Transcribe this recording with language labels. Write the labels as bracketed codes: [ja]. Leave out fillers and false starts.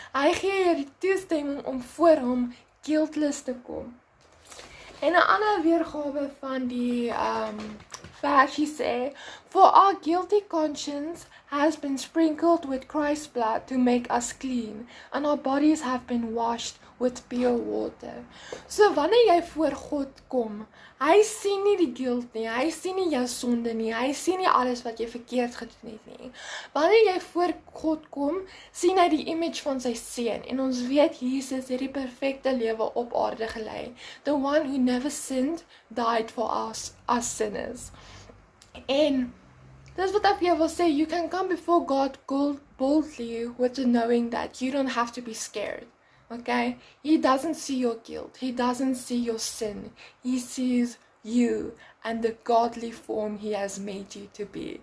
[af] Hy gee jou die toestemming om voor hom [en] guiltless [af] te kom. En 'n ander weergawe van die versie sê, [en] For our guilty conscience has been sprinkled with Christ's blood to make us clean, and our bodies have been washed with pure water. [af] So wanneer jy voor God kom, hy sien nie die guilt nie, hy sien nie jou sonde nie, hy sien nie alles wat jy verkeerd gedoen het nie. Wanneer jy voor God kom, sien hy die image van sy seun, en ons weet Jesus het die perfekte lewe op aarde gelei. [en] The one who never sinned died for us sinners. [af] En dis wat ek vir jou wil sê, [en] you can come before God boldly with the knowing that you don't have to be scared. Okay? He doesn't see your guilt. He doesn't see your sin. He sees you and the godly form he has made you to be.